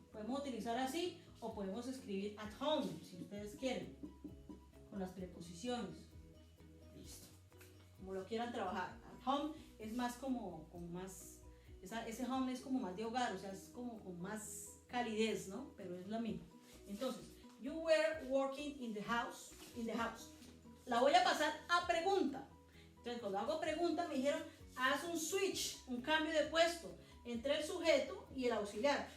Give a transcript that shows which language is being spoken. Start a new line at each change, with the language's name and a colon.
Spanish: Podemos utilizar así o podemos escribir at home, si ustedes quieren, con las preposiciones. Listo. Como lo quieran trabajar. At home es más como más, ese home es como más de hogar, o sea, es como con más calidez, ¿no? Pero es lo mismo.
English: Entonces, you were working in the house. In the house.
Spanish: La voy a pasar a pregunta. Entonces, cuando hago pregunta, me dijeron, haz un switch, un cambio de puesto entre el sujeto y el auxiliar.